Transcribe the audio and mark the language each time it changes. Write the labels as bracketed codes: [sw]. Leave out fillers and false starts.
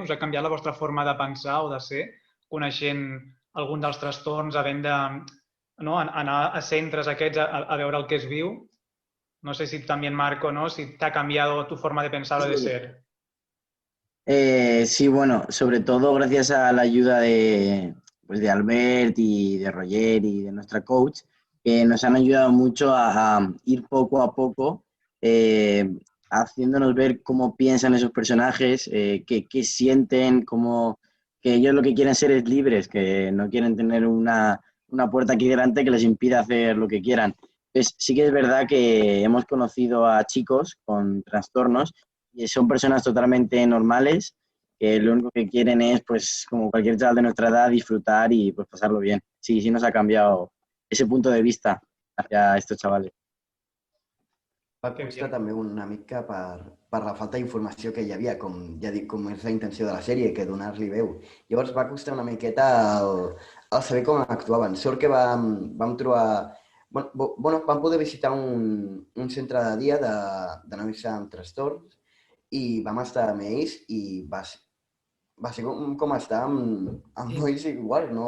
[ca] Us ha canviat la vostra forma de pensar o de ser, coneixent algun dels trastorns, havent d'anar a centres aquests a veure el que es viu? [es] No sé si también, Marco, ¿no? Si te ha cambiado tu forma de pensar o de ser. Sí, bueno, sobre todo gracias a la ayuda de Albert y de Roger y de nuestra coach, que nos han ayudado mucho a ir poco a poco haciéndonos ver cómo piensan esos personajes, qué sienten, que ellos lo que quieren ser es libres, que no quieren tener una puerta aquí delante que les impida hacer lo que quieran. Pues sí que es verdad que hemos conocido a chicos con trastornos y son personas totalmente normales que lo único que quieren es, pues, como cualquier chaval de nuestra edad, disfrutar y pues pasarlo bien. Sí nos ha cambiado ese punto de vista hacia estos chavales. [ca] Va costar també una mica per la falta d'informació que hi havia, com és la intenció de la sèrie, que donar-li veu. Llavors va costar una miqueta el saber com actuaven. Sort que vam trobar... Vam poder visitar un centre de dia de nois amb trastorns i vam estar amb ells i va ser com estar amb nois igual.